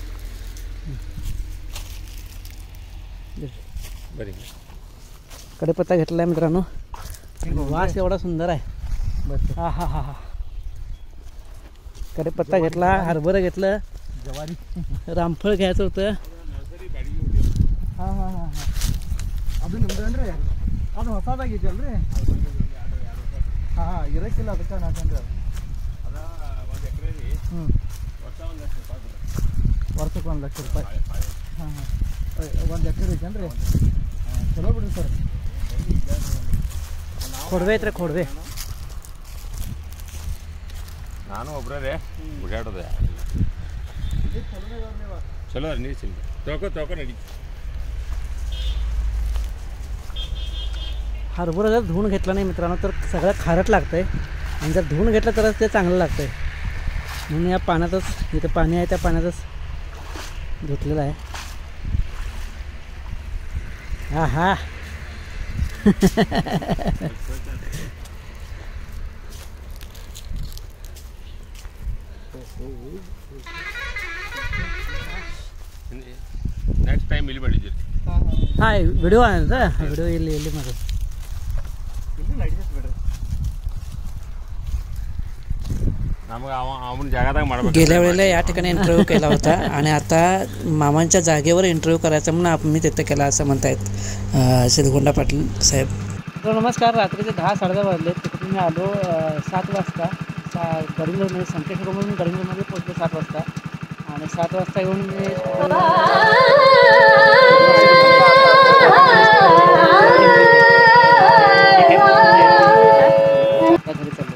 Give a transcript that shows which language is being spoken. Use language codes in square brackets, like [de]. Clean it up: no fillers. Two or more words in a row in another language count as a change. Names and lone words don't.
[mr] कढीपत्ता घेतला आहे मित्रांनो. वास एवढा सुंदर आहे. हा हा हा हा कढीपत्ता घेतला, हरभरा घेतलं, ज्वारी. रामफळ घ्यायचं होतं. [kn] हा हा हा हा ಅದು ನಿಮ್ದೇನ್ರಿ ಅದು ಹೊಸದಾಗಿ ಇದೆಯಲ್ರಿ ಹಾ ಇರಕ್ಕಿಲ್ಲ ಅದಕ್ಕೆ ನಾಕಂದ್ರೆ ಹ್ಞೂ ವರ್ಷಕ್ಕೆ 1 ಲಕ್ಷ ರೂಪಾಯಿ. ಹಾಂ ಹಾಂ 1 ಎಕರೆ ಐತೇನ್ರಿ? ಚಲೋ ಬಿಡ್ರಿ ಸರ್. ಕೊಡ್ವೆ ಐತ್ರಿ ಕೊಡ್ವೆ. ನಾನು ಒಬ್ಬರೇ ಓಡಾಡೋದೆ ಚಲೋ ರೀ ನೀರು ಚೆಲ್ಲಿ ತೊಳ್ಕೊ ನಡಿ. [mr] हरभरा जर धुवून घेतला नाही मित्रांनो तर सगळं खारट लागतं आहे आणि जर धुवून घेतलं तरच ते चांगलं लागतं आहे. म्हणून या पाण्यातच, इथं पाणी आहे त्या पाण्यातच धुतलेलं आहे. हा हा [kn] ನೆಕ್ಸ್ಟ್ ಟೈಮ್ ಇಲ್ಲಿ ಮಾಡಿದ್ದೀರಿ. ಹಾಂ ವಿಡಿಯೋ ಅಂತ ವಿಡಿಯೋ ಇಲ್ಲಿ ಮಾಡೋದು. ನಮಗೆ ಅವನ ಜಾಗದಾಗ ಮಾಡ್ಬೇಕು. [mr] गेल्या वेळेला या ठिकाणी इंटरव्ह्यू केला होता आणि आता मामांच्या जागेवर इंटरव्ह्यू करायचा म्हणून मी तिथं केला असं म्हणतायत सिद्धगोंडा पाटील साहेब. नमस्कार. रात्रीचे 10-10:30 वाजले. तिकडून मी आलो 7 वाजता गडिंग्लजमध्ये, संकेश्वरमधून गडिंग्लजमध्ये पोहोचलो 7 वाजता आणि 7 वाजता येऊन मी घरी चाललो.